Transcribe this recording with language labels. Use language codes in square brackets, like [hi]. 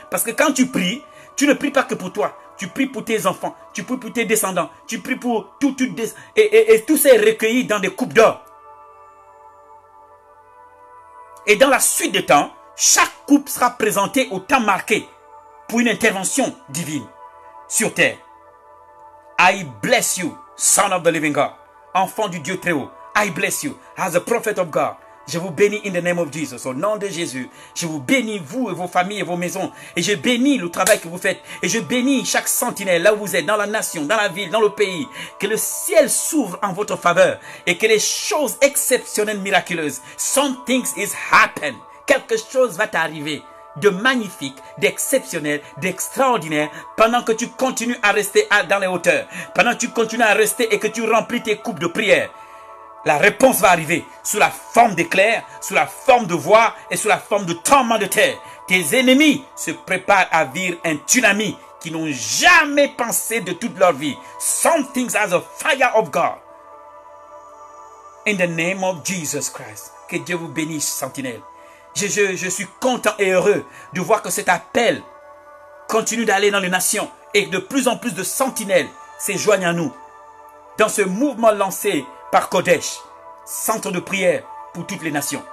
[fr] Parce que quand tu pries, tu ne pries pas que pour toi. Tu pries pour tes enfants, tu pries pour tes descendants, tu pries pour tout et tout ça est recueilli dans des coupes d'or. Et dans la suite des temps, chaque coupe sera présentée au temps marqué pour une intervention divine sur terre. [en] I bless you, son of the living God. [fr] Enfant du Dieu très haut. [en] I bless you as a prophet of God. [fr] Je vous bénis [en] in the name of Jesus. [fr] Au nom de Jésus. Je vous bénis, vous et vos familles et vos maisons. Et je bénis le travail que vous faites. Et je bénis chaque sentinelle là où vous êtes, dans la nation, dans la ville, dans le pays. Que le ciel s'ouvre en votre faveur. Et que les choses exceptionnelles, miraculeuses. [en] Something is happen. [fr] Quelque chose va t'arriver de magnifique, d'exceptionnel, d'extraordinaire pendant que tu continues à rester dans les hauteurs. Pendant que tu continues à rester et que tu remplis tes coupes de prière. La réponse va arriver sous la forme d'éclairs, sous la forme de voix et sous la forme de tremblement de terre. Tes ennemis se préparent à vivre un tsunami qui n'ont jamais pensé de toute leur vie. [en] Some things as a fire of God. In the name of Jesus Christ. [fr] Que Dieu vous bénisse, sentinelle. Je suis content et heureux de voir que cet appel continue d'aller dans les nations et que de plus en plus de sentinelles se joignent à nous. Dans ce mouvement lancé par Kodesh, centre de prière pour toutes les nations.